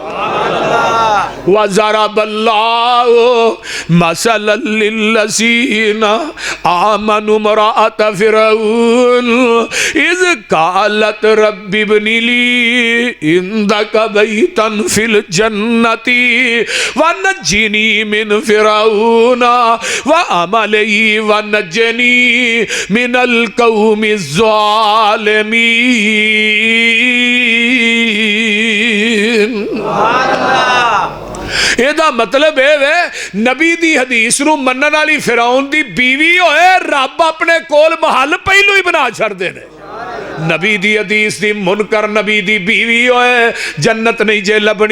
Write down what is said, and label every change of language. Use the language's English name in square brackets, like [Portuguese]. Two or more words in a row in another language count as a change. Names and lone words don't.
[Arabic] وضرب الله مثلا للذين آمنوا امرأت فرعون إذ قالت رب ابن لي عندك بيتا في الجنة ونجني من فرعون وعمله ونجني من القوم الظالمين. [Punjabi] ਏਦਾ ਮਤਲਬ ਹੈ ਨਬੀ ਦੀ ਹਦੀਸ ਨੂੰ ਮੰਨਣ ਵਾਲੀ ਫ਼ਿਰੌਨ ਦੀ ਬੀਵੀ ਹੋਏ, ਰੱਬ ਅਪਣੇ ਕੋਲ ਮਹਿਲ ਪਹਿਲੂ ਹੀ ਬਣਾ ਛੱਡਦੇ ਨੇ। ਨਬੀ ਦੀ ਹਦੀਸ ਦੀ ਮੁਨਕਰ ਨਬੀ ਦੀ ਬੀਵੀ ਹੋਏ, ਜੰਨਤ ਨਹੀਂ ਜੇ ਲੱਭਣੀ।